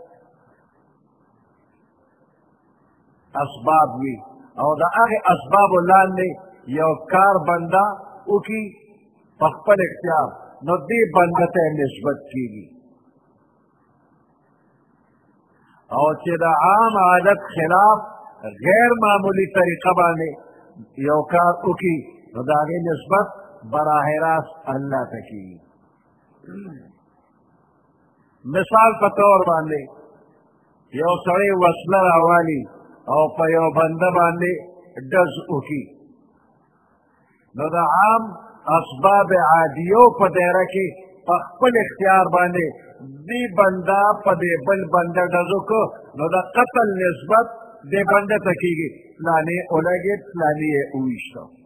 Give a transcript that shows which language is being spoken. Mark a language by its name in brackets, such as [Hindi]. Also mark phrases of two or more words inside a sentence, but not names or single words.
[Pashto] اسباب وي او د هغې اسبابو لاندې یو کار بنده وکړي په خپل اختیار نو دې بنده ته نسبت کېږي او چې د عام عادت خلاف غیر معمولی طریقه باندې یو کار وکړي نو د هغې نسبت براہ راست اللہ ته کېږي مثال په طور باندې یو سړی وسله راوالي او په یو بنده باندې ډز وکړي نو د عام اسباب عادیو په دایره کې په خپل اختیار باندې دی بنده په دې بل بنده ډزو کو نو د قتل نسبت دې بنده ته کېږي فلانې ولګېد فلانې یې وویشته